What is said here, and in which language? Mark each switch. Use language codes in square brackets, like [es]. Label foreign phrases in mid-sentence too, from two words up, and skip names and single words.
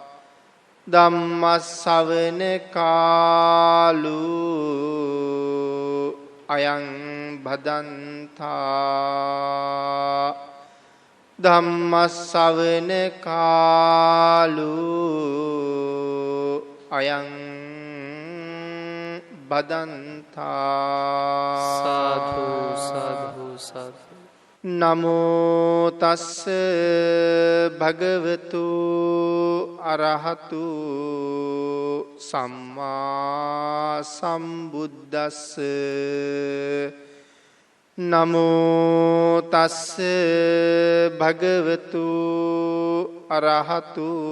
[pi] ධම්මස්සවන කාලෝ අයං බදන්තා. ධම්මස්සවන කාලෝ අයං බදන්තා සාධු සාධු සාධු. නමෝ තස්ස භගවතු අරහතු සම්මා සම්බුද්දස්ස නමෝ තස්ස භගවතු අරහතු